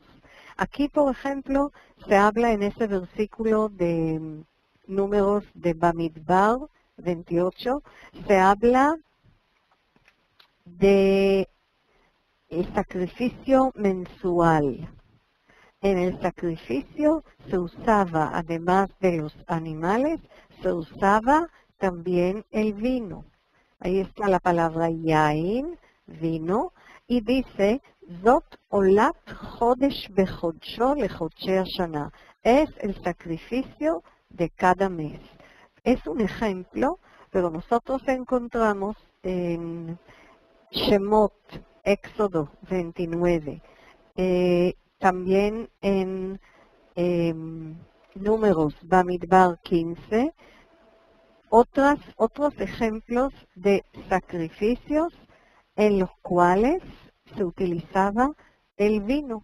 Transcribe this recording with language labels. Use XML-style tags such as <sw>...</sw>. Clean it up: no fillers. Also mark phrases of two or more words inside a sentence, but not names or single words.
<es>Aquí, por ejemplo, se habla en ese versículo de Números de Bamidbar 28, se habla de el sacrificio mensual. En el sacrificio se usaba, además de los animales, se usaba también el vino. Ahí está la palabra yain, vino, y dice,</es> <he>זאת עלת חדש בחדשו לחדשי השנה.</he> <es>Es el sacrificio de cada mes. Es un ejemplo, pero nosotros encontramos en Shemot, Éxodo 29, también en Números, Bamidbar 15, otros ejemplos de sacrificios en los cuales se utilizaba el vino.</es>